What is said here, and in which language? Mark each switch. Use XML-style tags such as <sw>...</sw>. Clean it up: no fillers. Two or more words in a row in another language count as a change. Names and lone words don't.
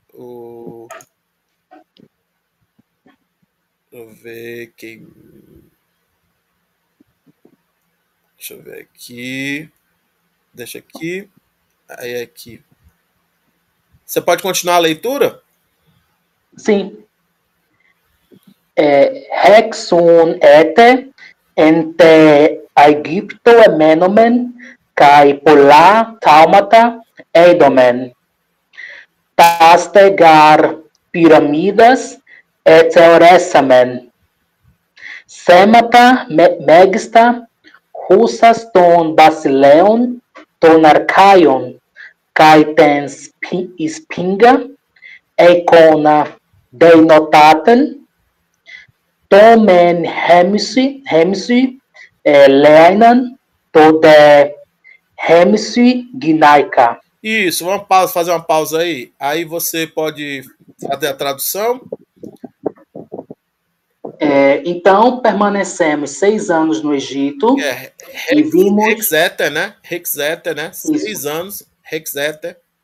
<pt>Deixa eu ver quem. Deixa eu ver aqui. Deixa aqui. Aí aqui. Você pode continuar a leitura? Sim.</pt> <el>Ἓξ οὖν ἔτη ἐν τῇ Αἰγύπτῳ ἐμείναμεν καὶ πολλὰ θαύματα εἴδομεν. Τάς τε γὰρ πυραμίδας ἐθεωρήσαμεν. Σήματα μέγιστα οὔσας τῶν βασιλέων τῶν ἀρχαίων καὶ τὴν σφίγγα εἰκόνα δεινοτάτην τὸ μὲν ἥμισυ λέαιναν τὸ δὲ ἥμισυ γυναῖκα.</el> <pt>Isso, fazer uma pausa aí. Aí você pode fazer a tradução. Então, permanecemos 6 anos no Egito e vimos... Hexeter, né? Hexeter, né? Isso. 6 anos, Hexeter.</pt>